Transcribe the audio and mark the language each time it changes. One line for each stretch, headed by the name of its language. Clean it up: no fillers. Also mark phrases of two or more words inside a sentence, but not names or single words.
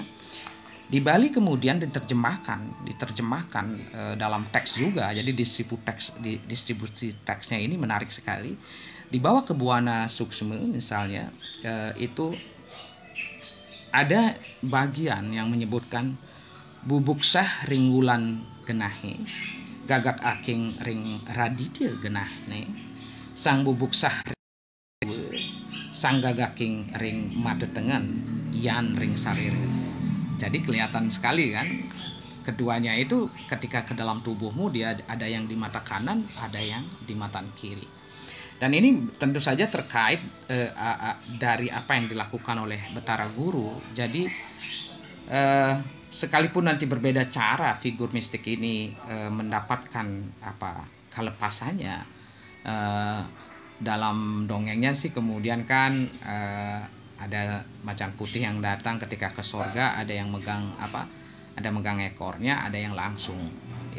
Indonesian: Di Bali kemudian diterjemahkan dalam teks juga. Jadi distribusi teksnya ini menarik sekali. Dibawa ke Buana Suksma misalnya, itu ada bagian yang menyebutkan
Balinese: Bubuksah ring wulan genahe, Gagak Kaking ring raditya genahne, sang Bubuksah sang Gagak Kaking ring matetengan, yan ring sarire.
Indonesian: Jadi kelihatan sekali kan, keduanya itu ketika ke dalam tubuhmu dia ada yang di mata kanan, ada yang di mata kiri. Dan ini tentu saja terkait dari apa yang dilakukan oleh Batara Guru. Jadi sekalipun nanti berbeda cara figur mistik ini mendapatkan kelepasannya, eh, dalam dongengnya sih kemudian kan ada macan putih yang datang ketika ke surga, ada yang megang ada megang ekornya, ada yang langsung ya.